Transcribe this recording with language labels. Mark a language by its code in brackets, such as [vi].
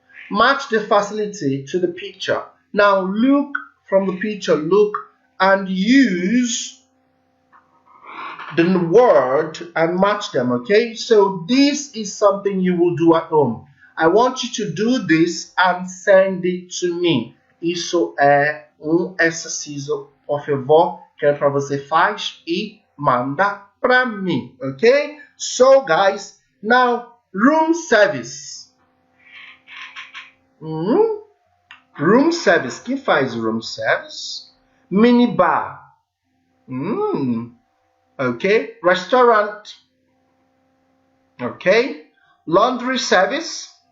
[en] Match the facility to the picture. Now look from the picture, and use the word and match them, okay? So this is something you will do at home. I want you to do this and send it to me. [pt] Isso é exercício, por favor, que para você faz e manda para mim, okay? [en] So guys, now room service. Room service. [pt] Quem faz [en] room service? Minibar. Okay. Restaurant. Okay. Laundry service.